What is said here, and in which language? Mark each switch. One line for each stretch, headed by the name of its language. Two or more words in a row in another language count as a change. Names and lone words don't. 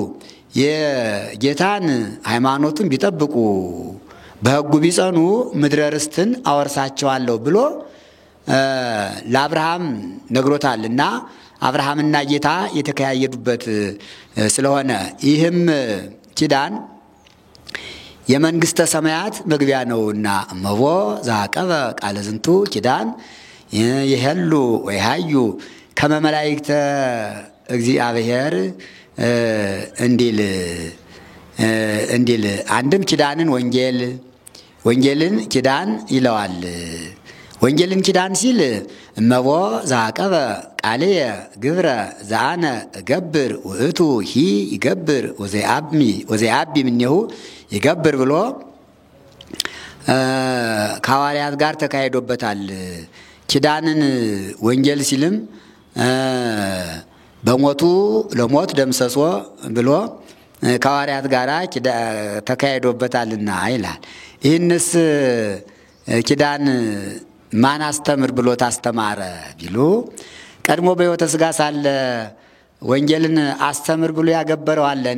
Amharic: የጌታን ሃይማኖቱን ቢጠብቁ በሕጉ ቢጸኑ ምድረ ርስትን አወርሳቸዋለሁ ብሎ ለአብርሃም ነግሮታልና አብርሃምና ጌታ የተከያየዱበት ስለሆነ ይህም ኪዳን የመንግስተ ሰማያት መግቢያ ነውና
Geez: እመቦ ዘአቀበ ቃለ ዝንቱ ኪዳን ይሄሉ ወይሃዩ ከመ መላእክተ እግዚአብሔር
Amharic: እንዲል አንድም ኪዳንን ወንጌልን ኪዳን ይለዋል። ወንጌልን ኪዳን ሲል
Geez: እመቦ ዘአቀበ ቃልየ ግብረ ዘአነ እገብር ውእቱ ሂ ይገብር ወዘያቢ እምኔሁ ይገብር
Amharic: ብሎ ከሐዋርያት ጋር ተካሂዶበታል። ኪዳንን ወንጌል ሲልም
Geez: በሞቱ ለሞት ደምሰሶ
Amharic: ብሎ ከሐዋርያት ጋር ተካሂዶበታልና ይላል። ይህንስ ኪዳን ማን አስተምር ብሎ ታስተማረ ቢሉ ቀድሞ በሕይወተ ሥጋ ሳለ ወንጌልን አስተምር ብሎ ያገበረው አለን?